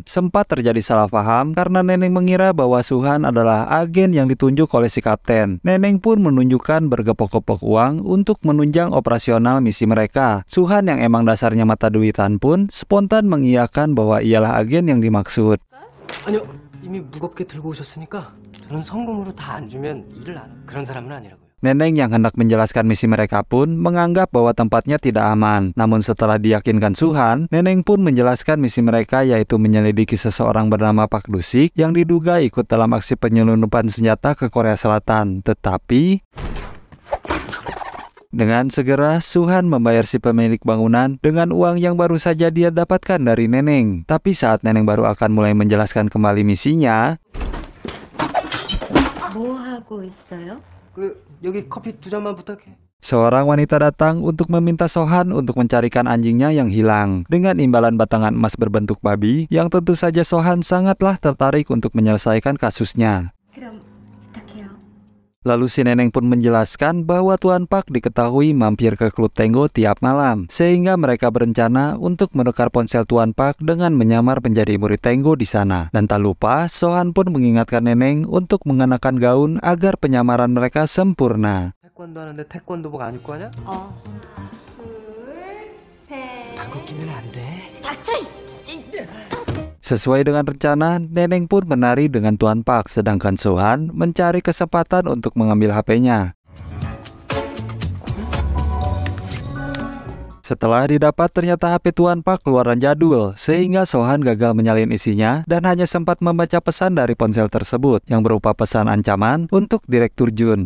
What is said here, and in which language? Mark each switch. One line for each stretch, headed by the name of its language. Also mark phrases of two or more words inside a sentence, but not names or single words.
Indonesian: Sempat terjadi salah paham karena Neneng mengira bahwa Soo-han adalah agen yang ditunjuk oleh si kapten. Neneng pun menunjukkan bergepok-gepok uang untuk menunjang operasional misi mereka. Soo-han yang emang dasarnya mata duitan pun spontan mengiyakan bahwa ialah agen yang dimaksud.
Korean: 아니요, 이미 무겁게 들고 오셨으니까 저는 성금으로 다 안 주면 일을 안 그런 사람은 아니라고요.
Indonesian: Neneng yang hendak menjelaskan misi mereka pun menganggap bahwa tempatnya tidak aman. Namun setelah diyakinkan Soo-han, Neneng pun menjelaskan misi mereka yaitu menyelidiki seseorang bernama Pak Dusik yang diduga ikut dalam aksi penyelundupan senjata ke Korea Selatan. Tetapi dengan segera Soo-han membayar si pemilik bangunan dengan uang yang baru saja dia dapatkan dari Neneng. Tapi saat Neneng baru akan mulai menjelaskan kembali misinya,
Korean: 뭐 하고 있어요? 여기 커피 2잔만 부탁해.
Indonesian: seorang wanita datang untuk meminta Soo-han untuk mencarikan anjingnya yang hilang dengan imbalan batangan emas berbentuk babi yang tentu saja Soo-han sangatlah tertarik untuk menyelesaikan kasusnya.
Korean: 그럼 부탁해요.
Indonesian: Lalu si Neneng pun menjelaskan bahwa Tuan Pak diketahui mampir ke klub Tango tiap malam, sehingga mereka berencana untuk menukar ponsel Tuan Pak dengan menyamar menjadi murid Tango di sana. Dan tak lupa, Soo-han pun mengingatkan Neneng untuk mengenakan gaun agar penyamaran mereka sempurna.
Korean: 태권도 하는데 태권도복 안 입고 하냐?
Indonesian: Sesuai dengan rencana, Neneng pun menari dengan Tuan Pak, sedangkan Sohan mencari kesempatan untuk mengambil HP-nya. Setelah didapat, ternyata HP Tuan Pak keluaran jadul, sehingga Sohan gagal menyalin isinya dan hanya sempat membaca pesan dari ponsel tersebut yang berupa pesan ancaman untuk Direktur Jun.